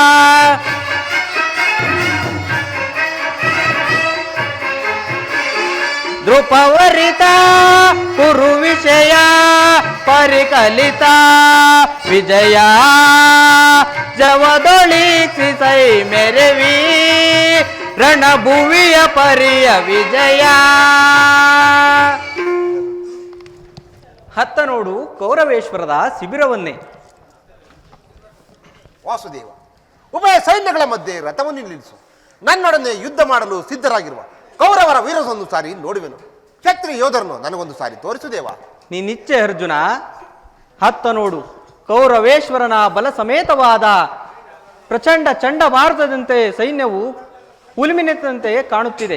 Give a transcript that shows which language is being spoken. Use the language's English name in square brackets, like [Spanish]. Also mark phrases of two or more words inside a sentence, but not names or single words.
[Kannada] ದೃಪವರಿತ ಕುರು ವಿಷಯ ಪರಿಕಲಿತ ವಿಜಯ ಜವದೊಳಿಸಿ ಸೈ ಮೆರವಿ ರಣಭುವಿಯ ಪರಿಯ ವಿಜಯ. ಹತ್ತ ನೋಡು ಕೌರವೇಶ್ವರದ ಶಿಬಿರವನ್ನೇ. ವಾಸುದೇವ, ಉಭಯ ಸೈನ್ಯಗಳ ಮಧ್ಯೆ ರಥವನ್ನು ನಿಲ್ಲಿಸು. ನನ್ನೊಡನೆ ಯುದ್ಧ ಮಾಡಲು ಸಿದ್ಧರಾಗಿರುವ ಕೌರವರ ವೀರಸೊಂದು ಸಾರಿ ನೋಡುವೆನು. ಕ್ಷತ್ರಿಯ ಯೋಧರನ್ನು ನನಗೊಂದು ಸಾರಿ ತೋರಿಸುದೇವ. ನೀನಿಚ್ಛೆ ಅರ್ಜುನ. ಹತ್ತ ನೋಡು ಕೌರವೇಶ್ವರನ ಬಲ ಸಮೇತವಾದ ಪ್ರಚಂಡ ಚಂಡಮಾರುತದಂತೆ ಸೈನ್ಯವು ಉಲ್ಮಿನೆತ್ತಂತೆ ಕಾಣುತ್ತಿದೆ.